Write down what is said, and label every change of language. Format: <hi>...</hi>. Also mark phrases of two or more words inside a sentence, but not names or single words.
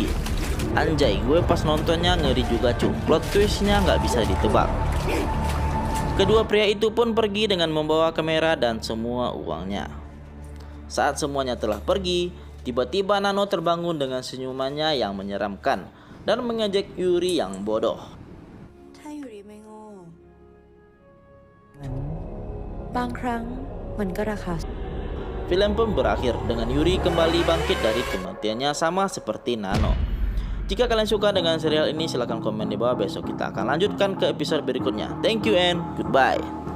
<id>Anjay, gue pas nontonnya ngeri juga cu.</id> <en>Plot twistnya</en> <id>nggak bisa ditebak. Kedua pria itu pun pergi dengan membawa kamera dan semua uangnya. Saat semuanya telah pergi, tiba-tiba Nano terbangun dengan senyumannya yang menyeramkan dan mengejek Yuri yang bodoh.</id> <th>ถ้าอยู่ดีไม่โง่งั้นบางครั้งมันก็ราคา</th> <id>Film pun berakhir dengan Yuri kembali bangkit dari kematiannya sama seperti Nano. Jika kalian suka dengan serial ini, silahkan komen di bawah. Besok kita akan lanjutkan ke episode berikutnya.</id> <en>Thank you and goodbye.</en>